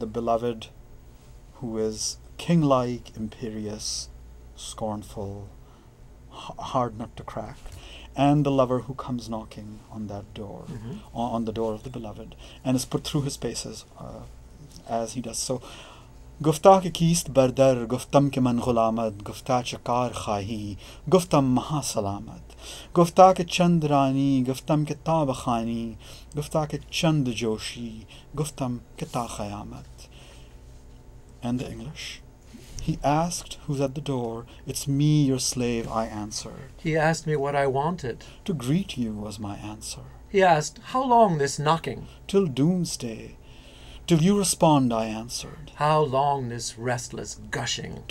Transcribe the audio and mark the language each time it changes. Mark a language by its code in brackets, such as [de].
[en] The beloved who is king-like, imperious, scornful, hard nut to crack. And the lover who comes knocking on that door, on the door of the beloved, and is put through his paces as he does so. [fa] گفتا که کیست بردر گفتم که من غلامت گفتا چه کار خواهی گفتم مها سلامت گفتا که چند رانی گفتم که تا بخوانی گفتا که چند جوشی گفتم که تا قیامت. [en] And the English. He asked who's at the door. It's me, your slave, I answered. He asked me what I wanted. To greet you was my answer. He asked, how long this knocking? Till doomsday. Till you respond, I answered. How long this restless gushing?